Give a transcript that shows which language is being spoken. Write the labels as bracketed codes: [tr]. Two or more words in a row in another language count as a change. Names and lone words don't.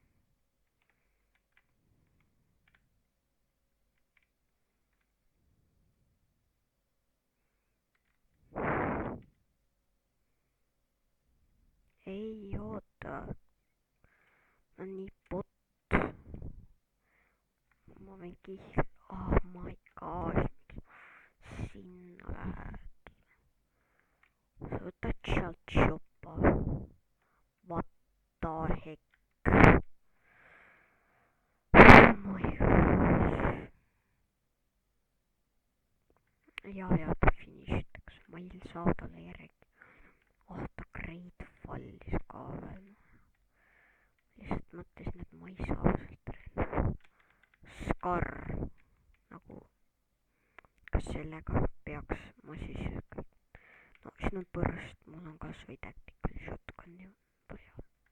[et] ei oota, ma nii bot, ma võin [en] oh my gosh, [et] sinna lähed, sa võtad sealt shoppa, [en] what the heck, oh my gosh. [et] ja ta finišitakse, ma ei saa talle järgi. ta Great Fallis ka veel. lihtsalt mõtlesin, et ma ei saa sealt relva. Scar, nagu, kas sellega peaks ma siis, no siin on põrst, mul on kasvõi [en] tactical shotgun [et] ju põhjal.